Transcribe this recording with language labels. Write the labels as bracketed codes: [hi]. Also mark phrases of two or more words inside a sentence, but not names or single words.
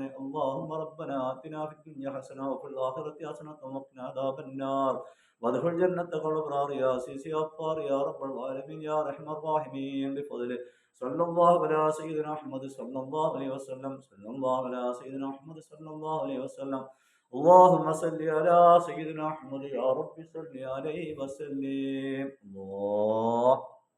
[ar] اللهم ربنا آتنا في الدنيا حسنة وفي الآخرة حسنة وقنا عذاب النار وأدخلنا الجنة الأبرار يا عزيز يا غفار يا رب العالمين يا أرحم الراحمين بفضلك صلى الله على سيدنا محمد صلى الله عليه وسلم صلى الله على سيدنا محمد صلى الله عليه وسلم സല്ലല്ലാഹു അലാ സയ്യിദിനാ മുഹമ്മദ് സല്ലല്ലാഹു അലൈഹി വസല്ലം. اللهم صل على سيدنا محمد يا رب صل عليه وسلم. الله